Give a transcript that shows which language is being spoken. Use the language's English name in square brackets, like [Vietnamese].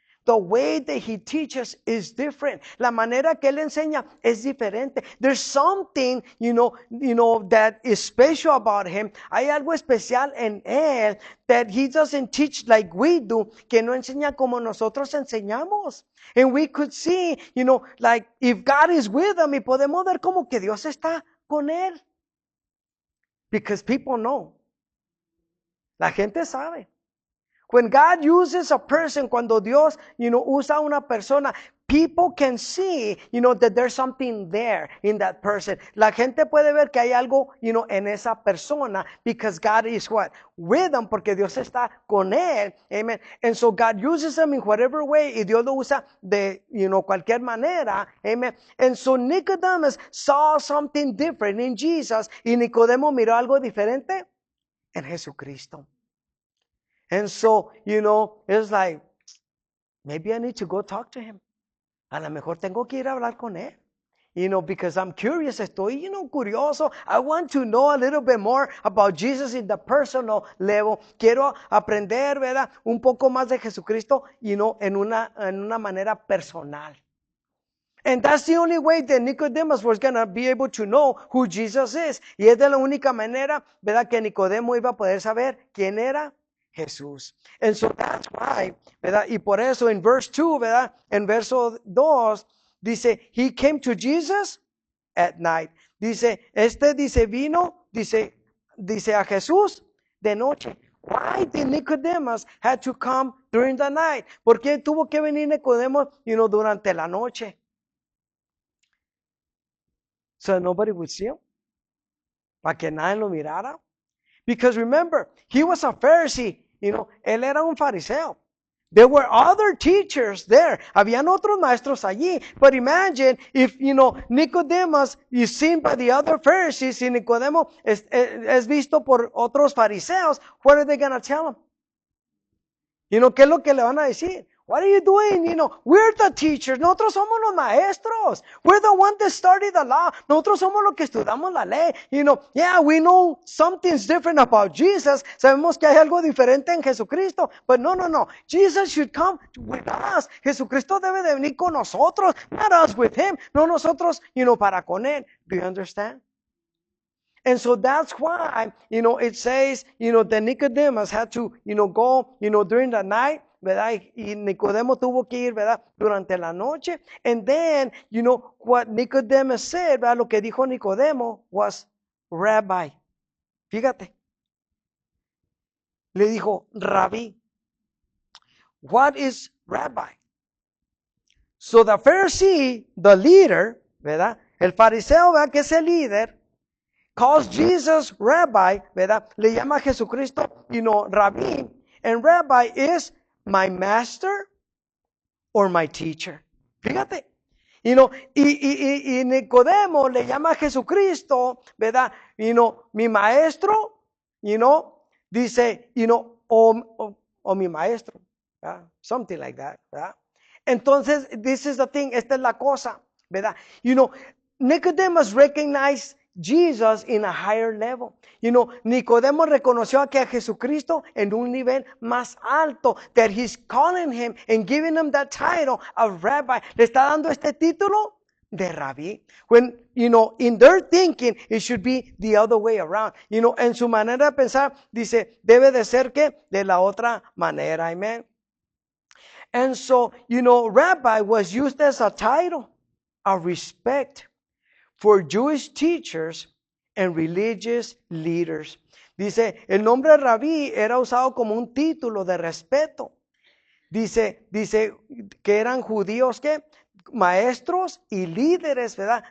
[English] the way that he teaches is different. [Spanish] La manera que él enseña es diferente. [English] There's something, that is special about him. [Spanish] Hay algo especial en él [English] that he doesn't teach like we do, [Spanish] que no enseña como nosotros enseñamos. [English] And we could see, like if God is with him, [Spanish] y podemos ver como que Dios está con él. [English] Because people know. [Spanish] La gente sabe. [English] When God uses a person, [Spanish] cuando Dios, usa una persona, [English] people can see, that there's something there in that person. [Spanish] La gente puede ver que hay algo, en esa persona, [English] because God is what? With them, [Spanish] porque Dios está con él. [English] Amen. And so God uses them in whatever way, [Spanish] y Dios lo usa de, cualquier manera. [English] Amen. And so Nicodemus saw something different in Jesus, [Spanish] y Nicodemo miró algo diferente en Jesucristo. [English] And so, it's like, maybe I need to go talk to him. [Spanish] A lo mejor tengo que ir a hablar con él. [English] Because I'm curious, [Spanish] estoy, curioso. [English] I want to know a little bit more about Jesus in the personal level. [Spanish] Quiero aprender, ¿verdad? Un poco más de Jesucristo, en una manera personal. [English] And that's the only way that Nicodemus was going to be able to know who Jesus is. [Spanish] Y es de la única manera, ¿verdad? Que Nicodemo iba a poder saber quién era Jesús. [English] And so that's why, [Spanish] ¿verdad? Y por eso en verse 2, ¿verdad? En verso 2, dice, [English] he came to Jesus at night. [Spanish] Dice, vino a Jesús de noche. [English] Why did Nicodemus had to come during the night? [Spanish] ¿Por qué tuvo que venir Nicodemo, durante la noche? [English] So nobody would see him. [Spanish] Para que nadie lo mirara. [English] Because remember, he was a Pharisee, [Spanish] él era un fariseo. [English] There were other teachers there. [Spanish] Habían otros maestros allí. [English] But imagine if, Nicodemus is seen by the other Pharisees, [Spanish] y Nicodemo es visto por otros fariseos, [English] what are they going to tell him? [Spanish] ¿Qué es lo que le van a decir? [English] What are you doing? We're the teachers. [Spanish] Nosotros somos los maestros. [English] We're the ones that study the law. [Spanish] Nosotros somos los que estudiamos la ley. [English] Yeah, we know something's different about Jesus. [Spanish] Sabemos que hay algo diferente en Jesucristo. [English] But no. Jesus should come with us. [Spanish] Jesucristo debe de venir con nosotros. [English] Not us with him. [Spanish] No nosotros, para con él. [English] Do you understand? And so that's why, it says, that Nicodemus had to, go, during the night, ¿verdad? [Spanish] Y Nicodemo tuvo que ir, ¿verdad? Durante la noche. [English] And then, what Nicodemus said, [Spanish] ¿verdad? Lo que dijo Nicodemo was, Rabbi. Fíjate. Le dijo, Rabí. [English] What is Rabbi? So the Pharisee, the leader, ¿verdad? [Spanish] El fariseo, [English] ¿verdad? [Spanish] Que es el líder, [English] calls Jesus Rabbi, [Spanish] ¿verdad? Le llama a Jesucristo, Rabí. [English] And Rabbi is my master or my teacher. [Spanish] Fíjate. Y Nicodemo le llama a Jesucristo, ¿verdad? Mi maestro, dice, o mi maestro. ¿Verdad? [English] Something like that, ¿verdad? Entonces, this is the thing, [Spanish] esta es la cosa, [English] ¿verdad? Nicodemus recognized Jesus in a higher level. [Spanish] Nicodemo reconoció que a Jesucristo en un nivel más alto, [English] that he's calling him and giving him that title of rabbi. [Spanish] Le está dando este título de rabí. [English] When, in their thinking, it should be the other way around. [Spanish] En su manera de pensar, dice, debe de ser que de la otra manera. [English] Amen. And so, rabbi was used as a title of respect for Jewish teachers and religious leaders. [Spanish] Dice, el nombre rabí era usado como un título de respeto. Dice que eran judíos que maestros y líderes, ¿verdad?